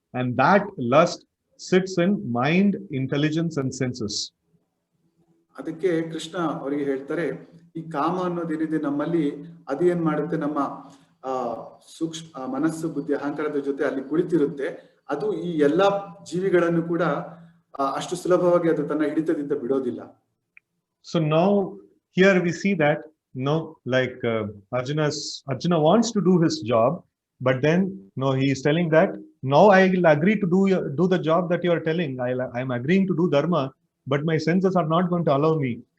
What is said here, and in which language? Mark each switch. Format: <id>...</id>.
<en>And that lust sits in mind, intelligence, and senses.</en> <kn>ಅದಕ್ಕೆ ಕೃಷ್ಣ ಅವರಿಗೆ ಹೇಳ್ತಾರೆ, ಈ ಕಾಮ ಅನ್ನೋದೇನಿದೆ ನಮ್ಮಲ್ಲಿ, ಅದೇನ್ ಮಾಡುತ್ತೆ, ನಮ್ಮ ಸೂಕ್ಷ್ಮ ಮನಸ್ಸು, ಬುದ್ಧಿ, ಅಹಂಕಾರದ ಜೊತೆ ಅಲ್ಲಿ ಕುಳಿತಿರುತ್ತೆ. ಅದು ಈ ಎಲ್ಲಾ ಜೀವಿಗಳನ್ನು ಕೂಡ ಅಷ್ಟು ಸುಲಭವಾಗಿ ಅದು ತನ್ನ ಹಿಡಿತದಿಂದ ಬಿಡೋದಿಲ್ಲ.</kn> <en>So now here we see that, no, like Arjuna wants to do his job, but then no, he is telling that now I will agree to do the job that you are telling. I am agreeing to do dharma, but my senses are not going to allow me.</en>